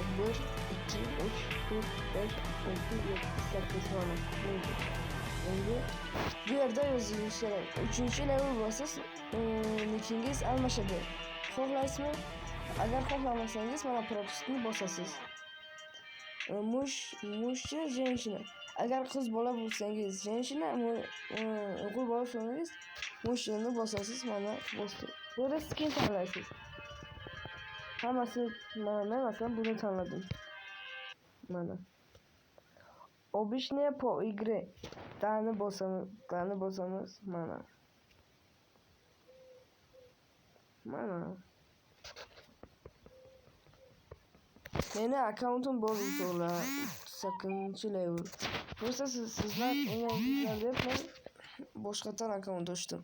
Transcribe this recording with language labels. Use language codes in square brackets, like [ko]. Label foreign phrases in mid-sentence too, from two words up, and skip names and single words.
[uz] 1 2 3 4 5 6 7 8 mana. Endi bu yerda yozish kerak. 3-level bo'lsangiz nickingiz almashadi. Xohlaysizmi? Agar xohlamasangiz mana propustni bosasiz. [ru] Мужчина, женщина. [uz] Agar qiz bola bo'lsangiz, женщина, o'g'il bola bo'lsangiz, mujchinani bosasiz, mana bosdi. Bu yerda skin tanlaysiz. Hammasi men masalan buni tanladim. Mana. [ru] Обычные по игре. [uz] Dani bosamiz, mana. Meni akkauntim bor o'to'la 8-level. Bo'lsa sizlar o'ynaydigan deb men boshqadan akkaunt ochdim.